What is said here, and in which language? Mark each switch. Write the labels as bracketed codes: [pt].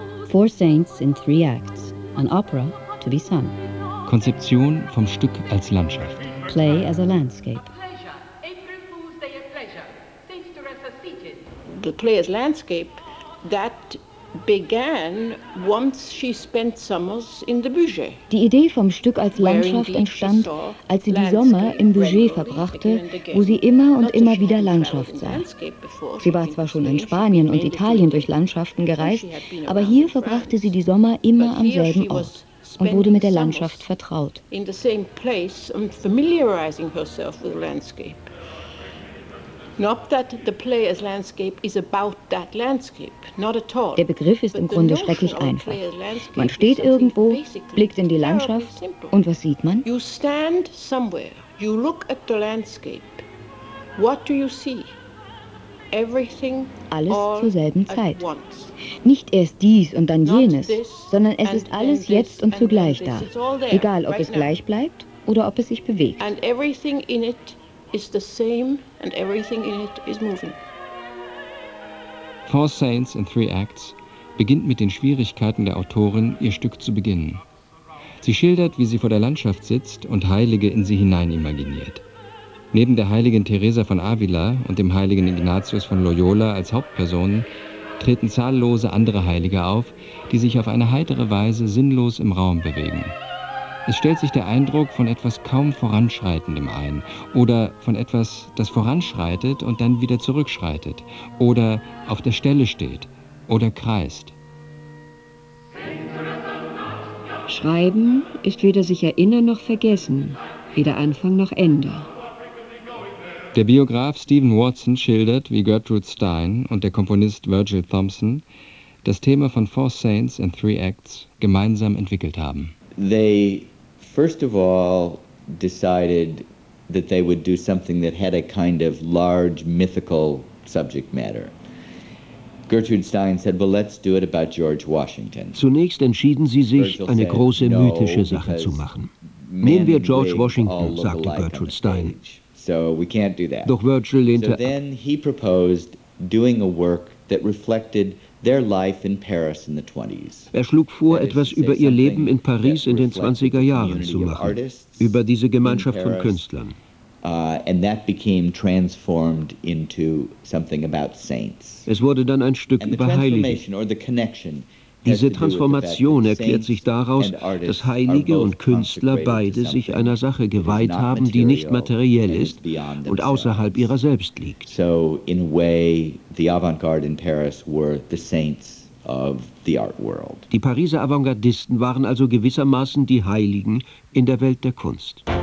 [en] Four Saints in three acts, an opera to be sung. [de] Konzeption vom Stück als Landschaft. [en] Play as a landscape. The play as landscape, that began once she spent summers in the Bugey. [de] Die Idee vom Stück als Landschaft entstand, als sie die Sommer im Bugey verbrachte, wo sie immer und immer wieder Landschaft sah. Sie war zwar schon in Spanien und Italien durch Landschaften gereist, aber hier verbrachte sie die Sommer immer am selben Ort und wurde mit der Landschaft vertraut. [en] In the same place and familiarizing herself with the landscape. Not that the play as landscape is about that landscape, not at all. [de] Der Begriff ist im Grunde schrecklich einfach. Man steht irgendwo, blickt in die Landschaft und was sieht man? [en] You stand somewhere, you look at the landscape. What do you see? Everything [de] alles zur selben Zeit. Nicht erst dies und dann jenes, sondern es ist alles jetzt und zugleich da. Egal, ob es gleich bleibt oder ob es sich bewegt. [en] And everything in it is the same and everything in it is moving. [de] Four Saints in Three Acts beginnt mit den Schwierigkeiten der Autorin, ihr Stück zu beginnen. Sie schildert, wie sie vor der Landschaft sitzt und Heilige in sie hinein imaginiert. Neben der heiligen Teresa von Avila und dem heiligen Ignatius von Loyola als Hauptpersonen treten zahllose andere Heilige auf, die sich auf eine heitere Weise sinnlos im Raum bewegen. Es stellt sich der Eindruck von etwas kaum Voranschreitendem ein oder von etwas, das voranschreitet und dann wieder zurückschreitet oder auf der Stelle steht oder kreist. Schreiben ist weder sich erinnern noch vergessen, weder Anfang noch Ende. Der Biograf Stephen Watson schildert, wie Gertrude Stein und der Komponist Virgil Thompson das Thema von Four Saints in Three Acts gemeinsam entwickelt haben. [en] They first of all decided that they would do something that had a kind of large mythical subject matter. Gertrude Stein said, well, let's do it about George Washington. [de] Zunächst entschieden sie sich, eine große mythische Sache zu machen. Nehmen wir George Washington, sagte Gertrude Stein. [en] So we can't do that. [de] Doch Virgil lehnte [en] ab. So then he proposed doing a work that reflected their life in Paris in the 20s. [de] Er schlug vor, etwas über ihr Leben in Paris in den 20er Jahren zu machen, über diese Gemeinschaft von Künstlern. [en] And that became transformed into something about saints. [de] Es wurde dann ein Stück über Heiligen. Diese Transformation erklärt sich daraus, dass Heilige und Künstler beide sich einer Sache geweiht haben, die nicht materiell ist und außerhalb ihrer selbst liegt. [en] So in a way, the avant-garde in Paris were the saints of the art world. [de] Die Pariser Avantgardisten waren also gewissermaßen die Heiligen in der Welt der Kunst.